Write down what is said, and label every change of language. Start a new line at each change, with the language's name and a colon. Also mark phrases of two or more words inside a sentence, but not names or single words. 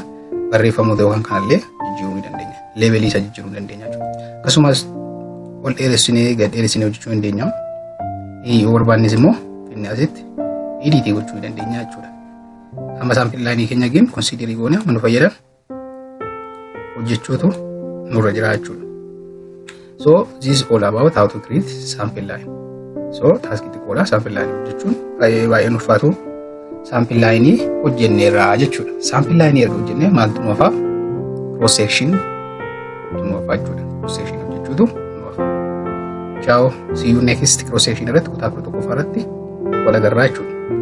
Oromo: Barreeffamoota yookaan kanallee jijjiiruu ni dandeenya. Levelii isaa jijjiiruu ni dandeenya jechuudha. Akkasumas ol dheeressinee gad dheeressinee hojjechuu ni dandeenya. Yoo barbaannes immoo finne asitti edit gochuu ni dandeenya jechuudha. Amma
English: sample line
Oromo: keenya gin consider goone amma nu fayyadan hojjechuutu nurra jira jechuudha.
English: So this is all about how to create sample line.
Oromo: So task xiqqoodha
English: sample line
Oromo: hojjechuun baay'ee ulfaatu.
English: Sample line
Oromo: hojjenneerra jechuudha.
English: Sample line
Oromo: erga hojjennee maaltu nu hafa?
English: Cross section
Oromo: nu hafa jechuudha.
English: Cross section
Oromo: hojjechuutu nu hafa.
English: Ciao, see you next cross section
Oromo: irratti kutaa 11 irratti wal agarraa jechuudha.